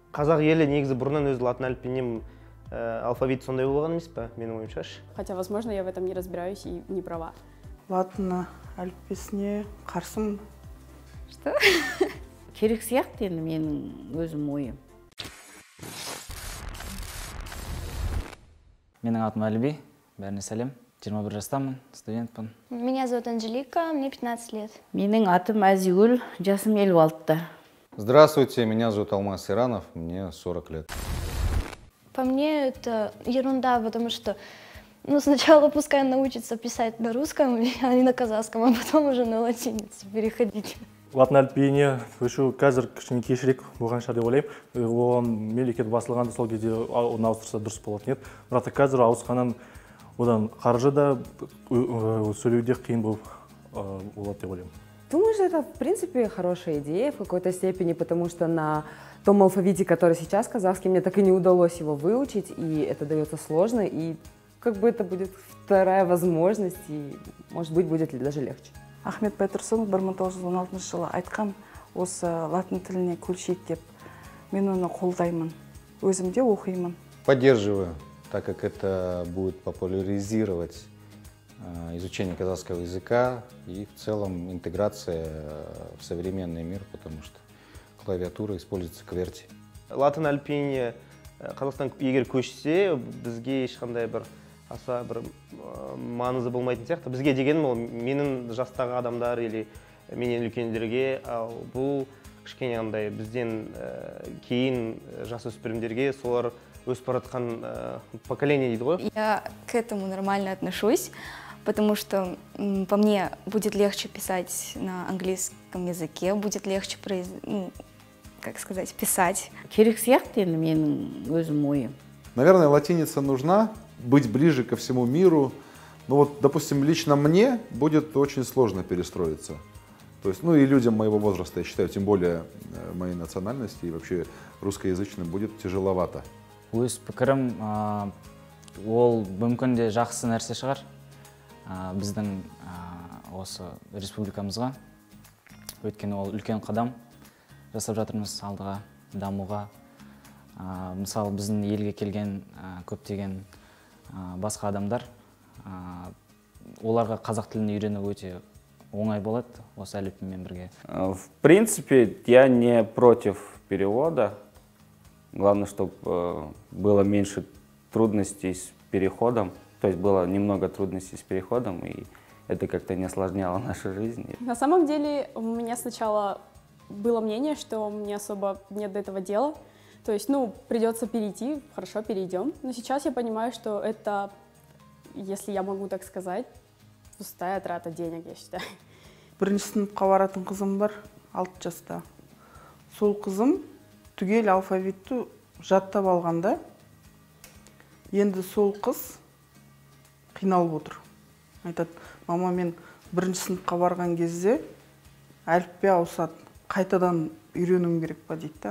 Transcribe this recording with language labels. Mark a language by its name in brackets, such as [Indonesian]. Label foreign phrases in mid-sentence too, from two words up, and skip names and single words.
[Kazakh] Қазақ елі негізі бұрыннан өзі латын әліпбиінен алфавит сондай болған емес па, менің ойымша. [Russian] Хотя, возможно, я в этом не разбираюсь и не права. [Kazakh] Латын әліппесіне қарсымын. [Russian] Что? [Kazakh] Керек сияқты енді менің өзім ойым. Менің атым Әліби, бәріне сәлем. 21 жастамын, студентпін. [Russian] Меня зовут Анжелика, мне 15 лет. [Kazakh] Менің атым Әзигүл, жасым 56-та. [Russian] Здравствуйте, меня зовут Алмаз Иранов, мне 40 лет. По мне это ерунда, потому что сначала пускай научится писать на русском, а не на казахском, а потом уже на латиницу переходить. [Kazakh] Латын әліпбиіне көшу қазір кішкене кешірек болған шығар деп ойлаймын. Оған мемлекет басылғанда сол кезде оны ауыстырса дұрыс болатын еді. Бірақ қазір ауысқаннан одан қаржы да сөйлеуде қиын болып болады деп ойлаймын. [Russian] Думаю, что это, в принципе, хорошая идея в какой-то степени, потому что на том алфавите, который сейчас казахский, мне так и не удалось его выучить, и это дается сложно, и как бы это будет вторая возможность, и, может быть, будет даже легче. [Kazakh] Ахмет Байтұрсынов 1916 жылы айтқан осы латын тіліне көшейік деп, мен оны қолдаймын, өзім де оқимын. [Russian] Поддерживаю, так как это будет популяризировать изучение казахского языка и в целом интеграция в современный мир, потому что клавиатура используется QWERTY. [Kazakh] Латын әліпбиіне Қазақстан егер көшсе, бізге ешқандай бір аса бір маңызы болмайтын сияқты. Бізге дегенім ол менің жастағы адамдар или менен үлкендерге, бұл кішкене андай бізден кейін жасөспірімдерге солар өсіп бара жатқан поколение дейді ғой. [Russian] Я к этому нормально отношусь, потому что по мне будет легче писать на английском языке, будет легче писать. Керек сияқты енді менің өзім ойым. Наверное, латиница нужна, быть ближе ко всему миру. Но вот, допустим, лично мне будет очень сложно перестроиться. То есть, и людям моего возраста, я считаю, тем более моей национальности и вообще русскоязычным будет тяжеловато. [Kazakh] Өз пікірім, ол мүмкін де жақсы нәрсе шығар біздің осы республикамызға. Өйткені ол үлкен қадам жасап жатырмыз алдыға, дамуға. Мысалы, біздің елге келген көптеген басқа адамдар, оларға қазақ тілін үйрену өте оңай болады осы әліпбимен бірге. [Russian] В принципе, я не против перевода. Главное, чтобы было меньше трудностей с переходом. То есть было немного трудностей с переходом, и это как-то не осложняло нашу жизнь. На самом деле, у меня сначала было мнение, что мне особо нет до этого дела. То есть, придется перейти, хорошо, перейдем. Но сейчас я понимаю, что это, если я могу так сказать, пустая трата денег, я считаю. [Kazakh] Бірінші сыныпқа баратын қызым бар, 6 жаста. Сол қызым түгел алфавитті жаттап алғанда, енді сол қыз қиналып отыр. Айтады, мама, мен бірінші сыныпқа барған кезде әліппе ауысады, қайтадан үйренуім керек па дейді.